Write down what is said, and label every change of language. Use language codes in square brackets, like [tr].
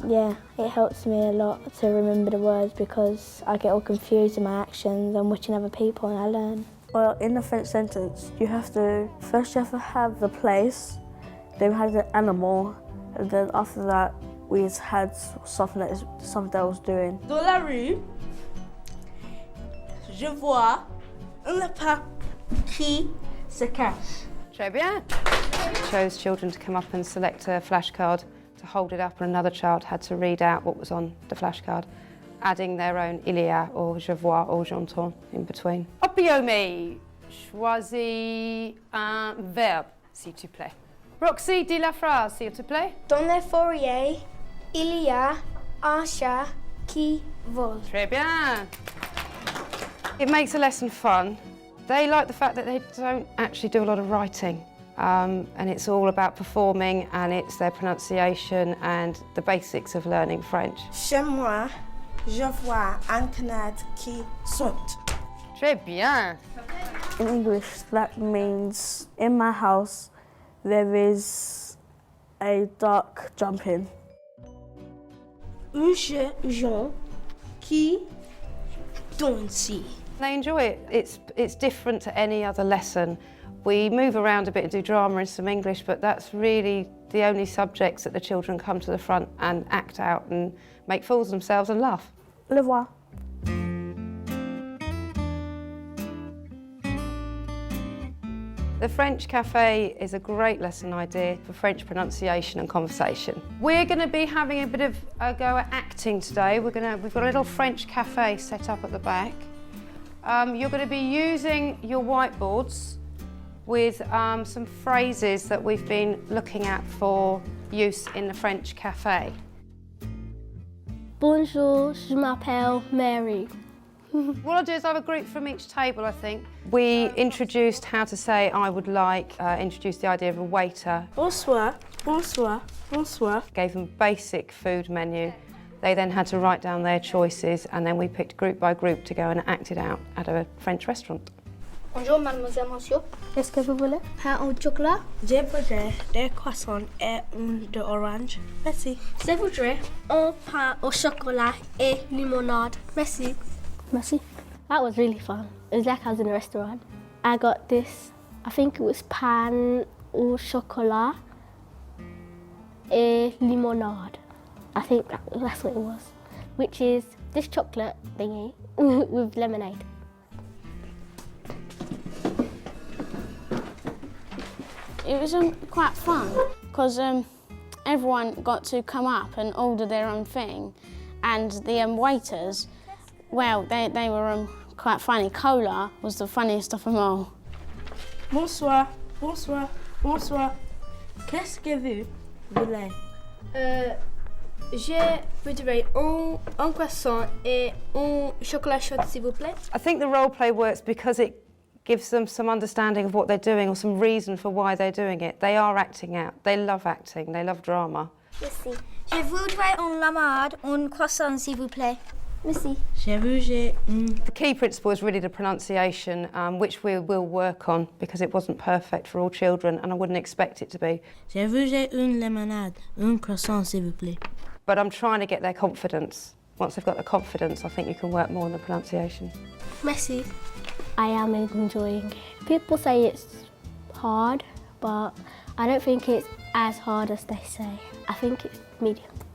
[en] Yeah, it helps me a lot to remember the words because I get all confused in my actions. I'm watching other people and I learn. Well, in the French sentence, first you have to have the place, then we had the animal, and then after that, we just had something that I was doing. [fr] Dans la rue, je vois un lapin qui se cache. Très bien. [en] Chose children to come up and select a flashcard to hold it up, and another child had to read out what was on the flashcard, adding their own [fr] il y a [en] or [fr] je vois [en] or [fr] j'entends [en] in between. [fr] Opiomi, choisis un verbe, s'il te plaît. Roxy, dis la phrase, s'il te plaît. Dans les forêts, il y a un chat qui vole. Très bien. [en] It makes a lesson fun. They like the fact that they don't actually do a lot of writing, and it's all about performing, and it's their pronunciation and the basics of learning French. [fr] Chez moi, je vois un canard qui saute. Très bien. [en] In English, that means in my house, there is a duck jumping. [fr] Un Jean qui danse. [en] They enjoy it. It's different to any other lesson. We move around a bit and do drama and some English, but that's really the only subjects that the children come to the front and act out and make fools of themselves and laugh. [fr] Au revoir. [en] The French Cafe is a great lesson idea for French pronunciation and conversation. We're going to be having a bit of a go at acting today. We've got a little French cafe set up at the back. You're going to be using your whiteboards with some phrases that we've been looking at for use in the French cafe. [fr] Bonjour, je m'appelle Mary. [en] What I'll do is I have a group from each table, I think. We introduced how to say I would like, introduced the idea of a waiter. [fr] Bonsoir, bonsoir, bonsoir. [en] Gave them a basic food menu. They then had to write down their choices, and then we picked group by group to go and act it out at a French restaurant. [fr] Bonjour, mademoiselle, monsieur. Qu'est-ce que vous voulez? Pain au chocolat. Je voudrais des croissants et un d'orange. Merci. Je voudrais un pain au chocolat et limonade. Merci. Merci. [en] That was really fun. It was like I was in a restaurant. I got this, I think it was [fr] pain au chocolat et limonade. [en] I think that's what it was, which is this chocolate thingy with lemonade. It was quite fun because everyone got to come up and order their own thing, and the waiters, well, they were quite funny. Cola was the funniest of them all. [fr] Bonsoir, bonsoir, bonsoir. Qu'est-ce que vous voulez? Je voudrais un croissant et un chocolat chaud, s'il vous plaît. [en] I think the role play works because it gives them some understanding of what they're doing or some reason for why they're doing it. They are acting out. They love acting. They love drama. [fr] Merci. Je voudrais un limonade, un croissant, s'il vous plaît. Merci. [en] The key principle is really the pronunciation, which we will work on because it wasn't perfect for all children, and I wouldn't expect it to be. [fr] Je voudrais une limonade, un croissant, s'il vous plaît. [en] But I'm trying to get their confidence Once they've got the confidence, I think you can work more on the pronunciation. [fr] Merci. [en] I am enjoying it. People say it's hard, but I don't think it's as hard as they say. I think it's medium.